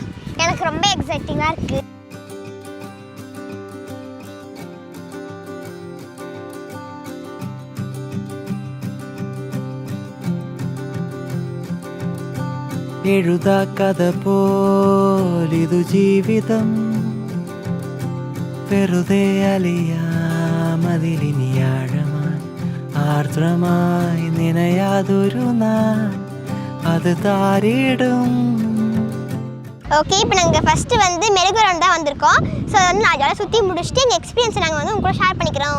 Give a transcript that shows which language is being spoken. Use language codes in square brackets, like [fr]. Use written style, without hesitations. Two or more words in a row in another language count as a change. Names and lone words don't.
[ta] எனக்கு ரொம்ப எக்ஸைட்டிங்காக இருக்குது. [ml] എഴുതാ കഥ പോൽ ഇത് ജീവിതം. വെറുതെ അലിയാമതിലിനി ആഴമായി ആർദ്രമായി നിനയാതൊരു നാൾ അത് താരിടും. [ta] ஓகே, இப்போ நாங்கள் ஃபஸ்ட்டு வந்து மெருகுரவுண்ட் தான் வந்திருக்கோம். ஸோ வந்து நான் ஜாலியாக சுற்றி முடிச்சுட்டு எங்கள் எக்ஸ்பீரியன்ஸை நாங்கள் வந்து உங்க கூட ஷேர் பண்ணிக்கிறோம்.